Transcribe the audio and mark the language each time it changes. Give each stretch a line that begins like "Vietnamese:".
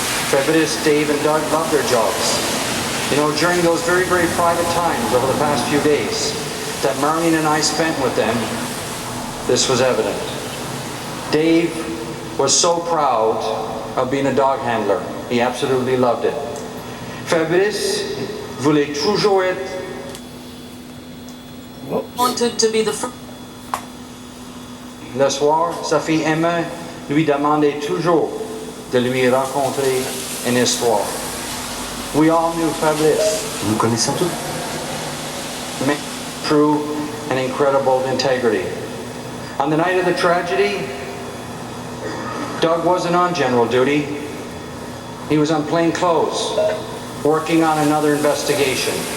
English: Fabrice, Dave, and Doug love their jobs. You know, during those very, very private times over the past few days that Marlene and I spent with them, this was evident. Dave was so proud of being a dog handler. He absolutely loved it.
French: Fabrice voulait toujours être
English: Wanted to be the first.
French: le soir, sa fille Emma lui demandait toujours de lui raconter une histoire.
English: We all knew Fabrice,
French: Nous connaissons tous.
English: true and incredible integrity. On the night of the tragedy, Doug wasn't on general duty. He was on plain clothes, working on another investigation.